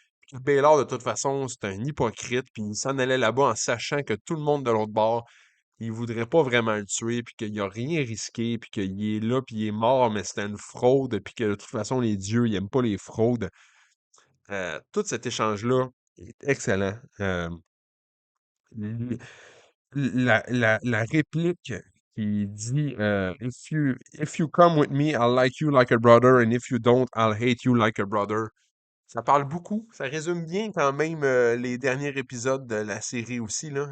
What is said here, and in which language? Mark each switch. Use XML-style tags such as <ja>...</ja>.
<fr>Puis que Baylor, de toute façon, c'est un hypocrite, puis il s'en allait là-bas en sachant que tout le monde de l'autre bord, il voudrait pas vraiment le tuer, puis qu'il a rien risqué, puis qu'il est là, puis il est mort, mais c'était une fraude, puis que de toute façon, les dieux, ils aiment pas les fraudes. Tout cet échange-là est excellent.</fr> <en>L-</en> <fr>la réplique qui dit</fr> <en>if you come with me, I'll like you like a brother, and if you don't, I'll hate you like a brother.</en> <fr>Ça parle beaucoup. Ça résume bien quand même les derniers épisodes de la série aussi, là.</fr>